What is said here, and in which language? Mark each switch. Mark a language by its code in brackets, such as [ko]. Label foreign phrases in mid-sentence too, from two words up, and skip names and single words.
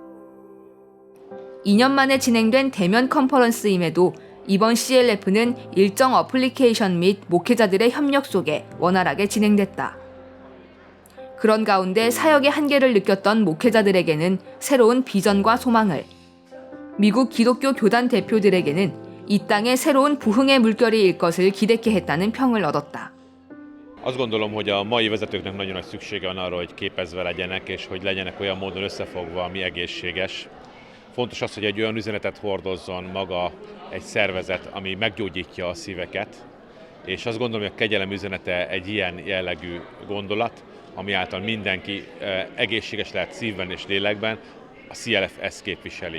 [ko] 2년 만에 진행된 대면 컨퍼런스임에도 이번 CLF는 일정 어플리케이션 및 목회자들의 협력 속에 원활하게 진행됐다. 그런 가운데 사역의 한계를 느꼈던 목회자들에게는 새로운 비전과 소망을, 미국 기독교 교단 대표들에게는 이 땅에 새로운 부흥의 물결이 일 것을 기대케 했다는 평을 얻었다. [hu] Azt gondolom, hogy a mai vezetőknek nagyon nagy szüksége van arra, hogy képezve legyenek, és hogy legyenek olyan módon összefogva, ami egészséges. Fontos az, hogy egy olyan üzenetet hordozzon maga egy szervezet, ami meggyógyítja a szíveket, és azt gondolom, hogy a kegyelem üzenete egy ilyen jellegű gondolat, ami által mindenki egészséges lehet szívben és lélekben, a CLF ezt képviseli.